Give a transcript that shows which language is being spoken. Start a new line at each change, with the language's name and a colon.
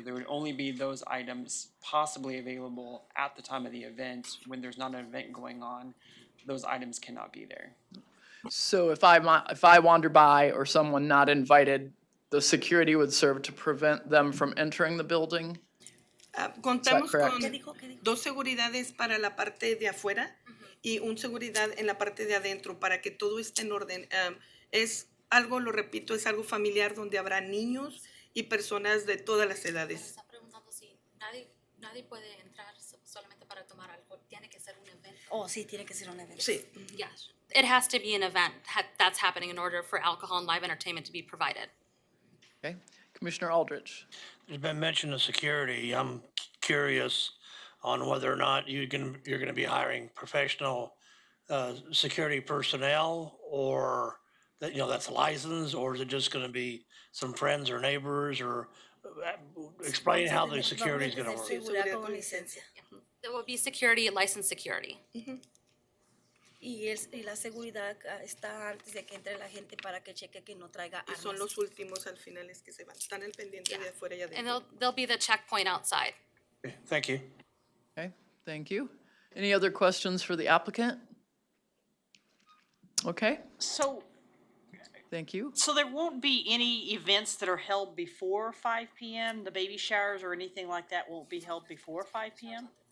English: So there would only be those items possibly available at the time of the event. When there's not an event going on, those items cannot be there. So if I wander by or someone not invited, the security would serve to prevent them from entering the building?
Spanish: Contamos con dos seguridades para la parte de afuera y un seguridad en la parte de adentro para que todo esté en orden. Es algo, lo repito, es algo familiar donde habrá niños y personas de todas las edades. Está preguntando si nadie puede entrar solamente para tomar alcohol. Tiene que ser un evento. Oh, sí, tiene que ser un evento. Sí.
English: Yes. It has to be an event that's happening in order for alcohol and live entertainment to be provided. Okay, Commissioner Aldrich. There's been mention of security. I'm curious on whether or not you're gonna be hiring professional, security personnel or that, that's licensed, or is it just gonna be some friends or neighbors or explain how the security is gonna work.
Spanish: Seguridad con licencia.
English: There will be security, licensed security.
Spanish: Y la seguridad está antes de que entre la gente para que cheque que no traiga Y son armas. los últimos al final es que se van. Están al pendiente de afuera y
English: And
Spanish: adentro.
English: there'll be the checkpoint outside. Okay, thank you. Okay, thank you. Any other questions for the applicant? Okay, So, thank you. so there won't be any events that are held before 5 PM? The baby showers or anything like that won't be held before 5 PM?